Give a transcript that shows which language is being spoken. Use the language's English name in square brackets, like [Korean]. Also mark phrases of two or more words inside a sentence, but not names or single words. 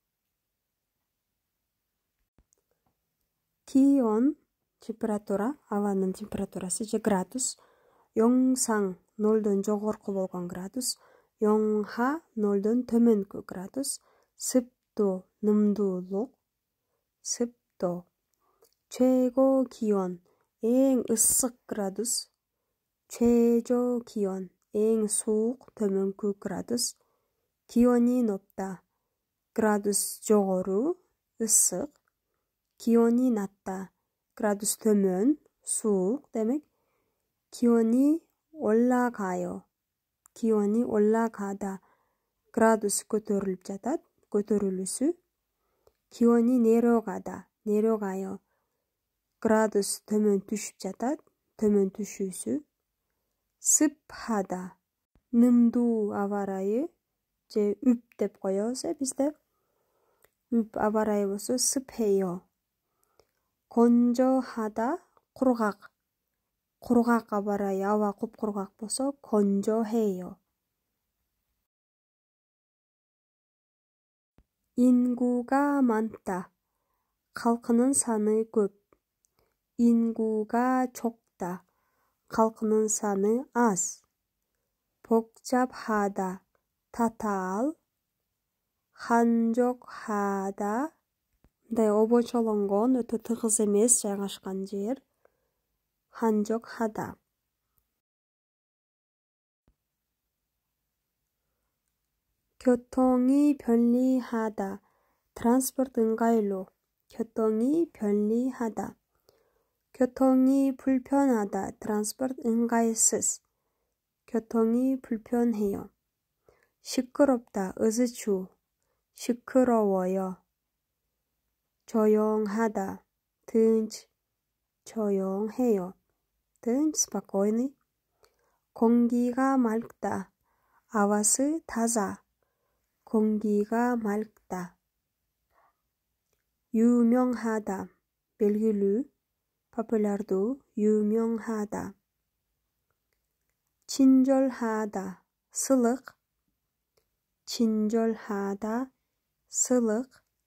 [Kyrgyz] 기온, температура, абанын температурасы же градус. 영상, нолдон жогорку болгон градус. 영하, нолдон төмөнкү градус. [Korean] 습도, нымдуулук. 습도. 최고 기온, [Kyrgyz] эң ысык градус. [Korean] 최저 기온, [Kyrgyz] эң суук, төмөнкү градус. [Korean] 기온이 높다, [Kyrgyz] градус жогору, ысык. [Korean] 기온이 낮다, [Kyrgyz] градус төмөн, суук демек. [Korean] 기온이 올라가요, 기온이 올라가다, [Kyrgyz] градус көтөрүлүп жатат, көтөрүлүүсү. [Korean] 기온이 내려가다, 내려가요, [Kyrgyz] градус төмөн түшүп жатат, төмөн түшүүсү. 습하다, нымдуу аба ырайы же үп деп коебуз бизде. үп аба ырайы болсо 습해요. [Korean] 건조하다, [Kyrgyz] кургак. кургак аба ырайы, аба кургак болсо 건조해요. [Korean] 인구가 많다, [Kyrgyz] халкынын саны көп. [Korean] 인구가 적다, [Kyrgyz] халкынын саны аз. [Korean] 복잡하다, татаал. [Kyrgyz] 한적하다, мындай обочолонгон, өтө тыгыз эмес жайгашкан жер. [Korean] 한적하다. 교통이 편리하다, [Kyrgyz] транспорт ыңгайлуу. [Korean] 교통이 편리하다. 교통이 불편하다, [Kyrgyz] транспорт ыңгайсыз. [Korean] 교통이 불편해요. 시끄럽다, 으즈추. 시끄러워요. 조용하다, тынч. 조용해요. [Kyrgyz] тынч, спокойный. [Korean] 공기가 맑다, [Kyrgyz] авасы таза. [Korean] 공기가 맑다. 유명하다, [Kyrgyz] белгилүү, популярдуу, [Korean] 유명하다. 친절하다, сылык. 친절하다, [Kyrgyz] сылык.